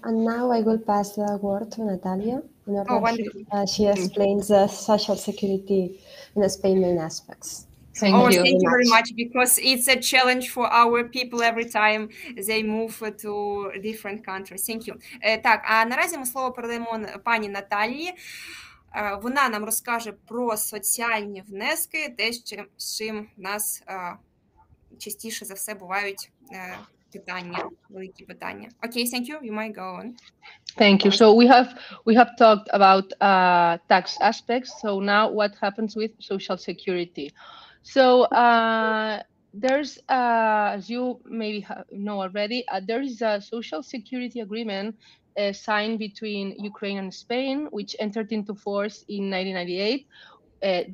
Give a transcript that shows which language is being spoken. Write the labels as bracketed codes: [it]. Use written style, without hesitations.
[en] And now I will pass the word to Natalia in order wonderful. she explains the social security in Spain main aspects. Thank you. Thank you very much, because it's a challenge for our people every time they move to different countries. Thank you. [uk] Так, а наразі ми слово передаємо пані Наталії. Вона нам розкаже про соціальні внески, те, з чим в нас частіше за все бувають питання, великі питання. [en] Okay, thank you. You might go on. Thank you. So we have talked about tax aspects. So now what happens with social security? So there's, as you maybe know already, there is a social security agreement signed between Ukraine and Spain, which entered into force in 1998.